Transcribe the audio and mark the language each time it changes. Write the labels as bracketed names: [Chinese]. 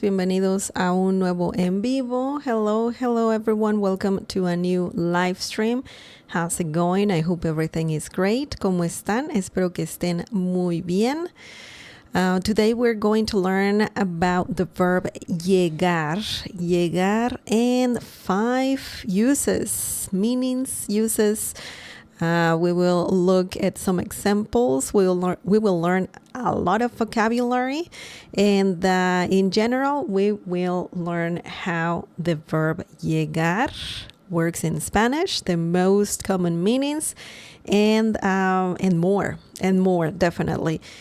[Spanish] Bienvenidos a un nuevo en vivo. [English] Hello, hello everyone. Welcome to a new live stream. How's it going? I hope everything is great. [Spanish] ¿Cómo están? Espero que estén muy bien. [English] Today we're going to learn about the verb llegar, and 5 uses, meanings, uses. We will look at some examples. We will learn a lot of vocabulary, and in general, we will learn how the verb llegar works in Spanish, the most common meanings, and more definitely.